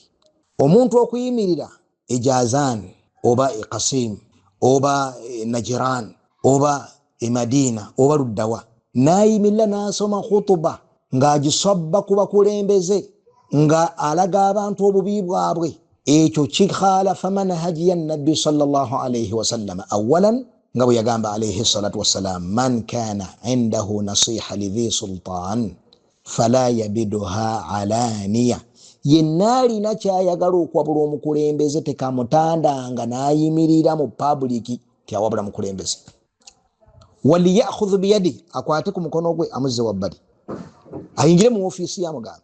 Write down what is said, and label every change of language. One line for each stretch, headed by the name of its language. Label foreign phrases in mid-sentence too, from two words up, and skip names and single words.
Ganda: Omuntu okuyimirira ejazan oba Qasim oba Najran oba Madina oba Luddawa, nayimirira n'asoma khutuba ng'agisabba ku bakulembeze nga alaga abantu obubi bwabwe, ekyo kikhalafa manhaji ya Nabbi
Arabic: صلى الله عليه وسلم.
Ganda: Awalan nga bwe yagamba
Arabic: عليه الصلاة والسلام من كان عنده نصيحة لذي سلطان فلا يبده علانية,
Ganda: yenna alina kyayagala okwabula omukulembeze tekamutandanga n'ayimirira mu publiki tyawabula mukulembeze.
Arabic: وليأخذ بيده,
Ganda: akwate ku mukono gwe amuzze wabbali, ayingire mu ofiisi ya mugambe.